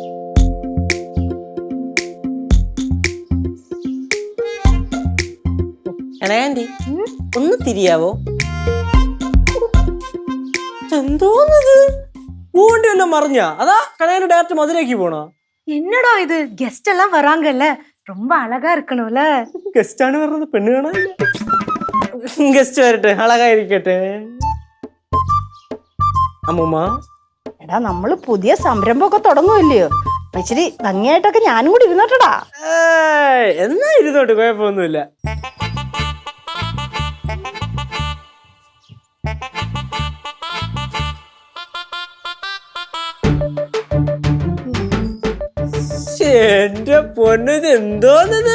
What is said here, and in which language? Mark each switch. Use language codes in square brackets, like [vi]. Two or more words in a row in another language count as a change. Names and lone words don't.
[ml] ആന്റി ഒന്ന് തിരിയാവോ? എന്തോന്നത്? പൂവണ്ടി വല്ലതും മറിഞ്ഞ? അതാ കണയാൻ ഡയറക്റ്റ് മധുരയ്ക്ക് പോണോ? [ta] என்னடா இது கெஸ்ட் எல்லாம் வராங்கல்ல, ரொம்ப அழகா இருக்கணும்ல. [ml] ഗസ്റ്റ് ആണ് പറഞ്ഞത്, പെണ്ണ് കാണാൻ. ഗസ്റ്റ് വരട്ടെ, അഴകായിരിക്കട്ടെ. അമ്മൂമ്മ, എടാ നമ്മള് പുതിയ സംരംഭമൊക്കെ തുടങ്ങുമല്ലയോ, ഇച്ചിരി ഭംഗിയായിട്ടൊക്കെ ഞാനും കൂടി ഇരുന്നോട്ടടാ. എന്നാ ഇരുന്നോട്ട്, കുഴപ്പമൊന്നുമില്ല. എന്റെ പൊന്നത്, എന്തോന്നത്?